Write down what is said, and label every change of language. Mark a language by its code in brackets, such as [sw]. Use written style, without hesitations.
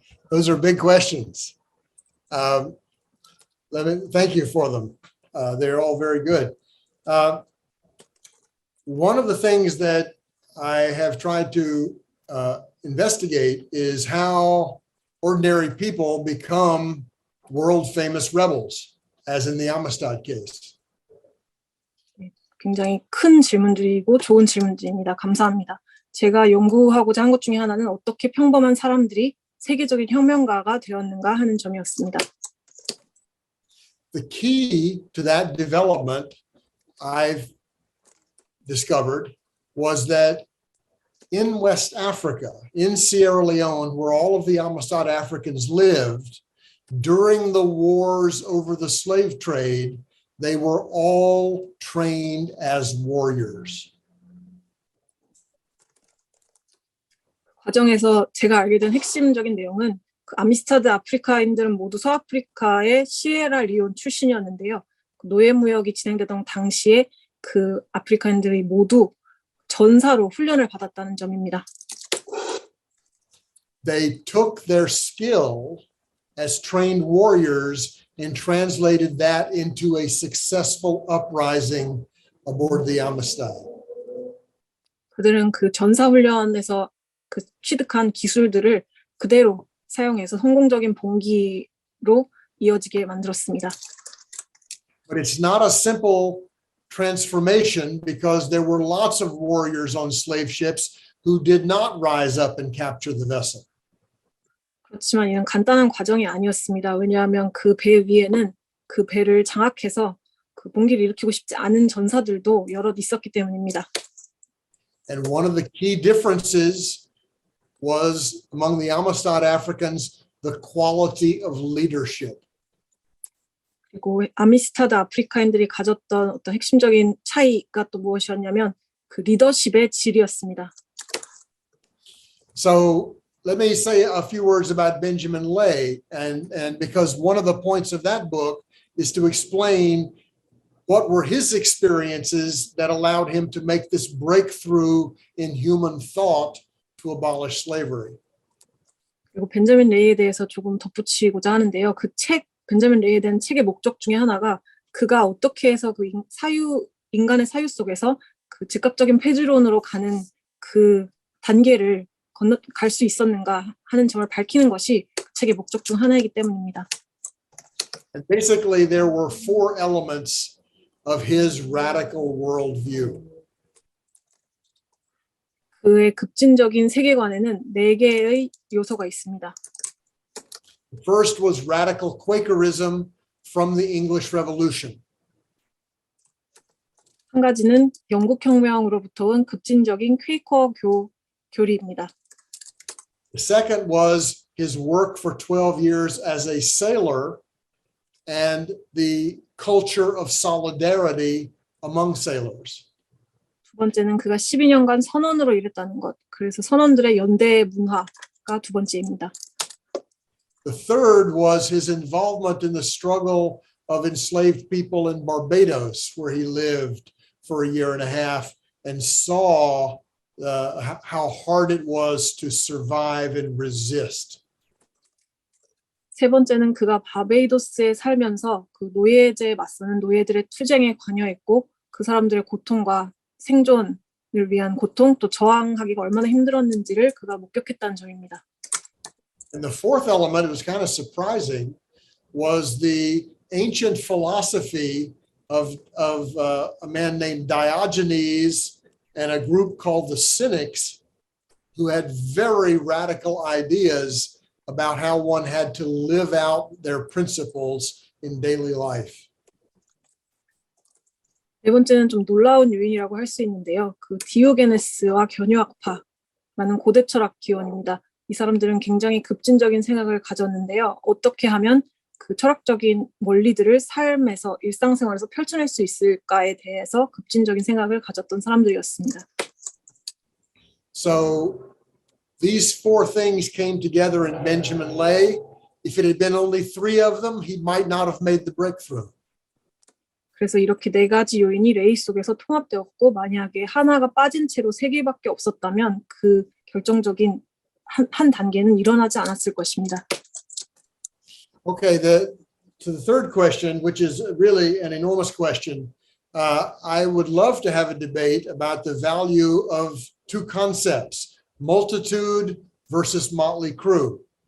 [en] Those are big questions. Thank you for them. They're all very good. One of the things that I have tried to investigate is how ordinary people become world famous rebels, as in the Amistad case. [ko] 굉장히 큰 질문들이고 좋은 질문들입니다. 감사합니다. 제가 연구하고자 한 것 중에 하나는 어떻게 평범한 사람들이 세계적인 혁명가가 되었는가 하는 점이었습니다. [en] The key to that development, I've discovered, was that in West Africa, in Sierra Leone, where all of the Amistad Africans lived, during the wars over the slave trade, they were all trained as warriors. [ko] 과정에서 제가 알게 된 핵심적인 내용은 그 아미스타드 아프리카인들은 모두 서아프리카의 시에라리온 출신이었는데요. 노예 무역이 진행되던 당시에 그 아프리카인들이 모두 전사로 훈련을 받았다는 점입니다. [en] They took their skill as trained warriors and translated that into a successful uprising aboard the Amistad. [ko] 그들은 그 전사 훈련에서 그 취득한 기술들을 그대로 사용해서 성공적인 봉기로 이어지게 만들었습니다. [en] But it's not a simple transformation because there were lots of warriors on slave ships who did not rise up and capture the vessel. [ko] 그렇지만 이는 간단한 과정이 아니었습니다. 왜냐하면 그 배 위에는 그 배를 장악해서 그 봉기를 일으키고 싶지 않은 전사들도 여럿 있었기 때문입니다. [en] And one of the key differences was among the Amistad Africans, the quality of leadership. [ko] 그리고 아미스타드 아프리카인들이 가졌던 어떤 핵심적인 차이가 또 무엇이었냐면 그 리더십의 질이었습니다. [en] So let me say a few words about Benjamin Lay, and because one of the points of that book is to explain what were his experiences that allowed him to make this breakthrough in human thought to abolish slavery. [ko] 그리고 벤자민 레이에 대해서 조금 덧붙이고자 하는데요. 그 책, 벤자민 레이에 대한 책의 목적 중에 하나가 그가 어떻게 해서 그 인간의 사유 속에서 그 즉각적인 폐지론으로 가는 그 단계를 갈 수 있었는가 하는 점을 밝히는 것이 그 책의 목적 중 하나이기 때문입니다. [en] And basically, there were 4 elements of his radical worldview. [ko] 그의 급진적인 세계관에는 4개의 요소가 있습니다. [en] The first was radical Quakerism from the English Revolution. [ko] 한 가지는 영국 혁명으로부터 온 급진적인 퀘이커 교리입니다. [en] The second was his work for 12 years as a sailor and the culture of solidarity among sailors. [ko] 두 번째는 그가 12년간 선원으로 일했다는 것. 그래서 선원들의 연대 문화가 두 번째입니다. [en] The third was his involvement in the struggle of enslaved people in Barbados, where he lived for a year and a half and saw how hard it was to survive and resist. [ko] 세 번째는 그가 바베이도스에 살면서 그 노예제에 맞서는 노예들의 투쟁에 관여했고 그 사람들의 고통과 생존을 위한 고통 또 저항하기가 얼마나 힘들었는지를 그가 목격했다는 점입니다. [en] And the fourth element, it was kind of surprising, was the ancient philosophy of a man named Diogenes and a group called the Cynics, who had very radical ideas about how one had to live out their principles in daily life. [ko] 네 번째는 좀 놀라운 요인이라고 할 수 있는데요. 그 디오게네스와 견유학파라는 고대 철학 기원입니다. 이 사람들은 굉장히 급진적인 생각을 가졌는데요. 어떻게 하면 그 철학적인 원리들을 삶에서 일상생활에서 펼쳐낼 수 있을까에 대해서 급진적인 생각을 가졌던 사람들이었습니다. [en] So these four things came together in Benjamin Lay. If it had been only three of them, he might not have made the breakthrough. [ko] 그래서 이렇게 네 가지 요인이 레이 속에서 통합되었고 만약에 하나가 빠진 채로 세 개밖에 없었다면 그 결정적인 한 단계는 일어나지 않았을 것입니다. [en] Okay, to the third question, which is really an enormous question, I would love to have a debate about the value of two concepts, multitude versus motley crew.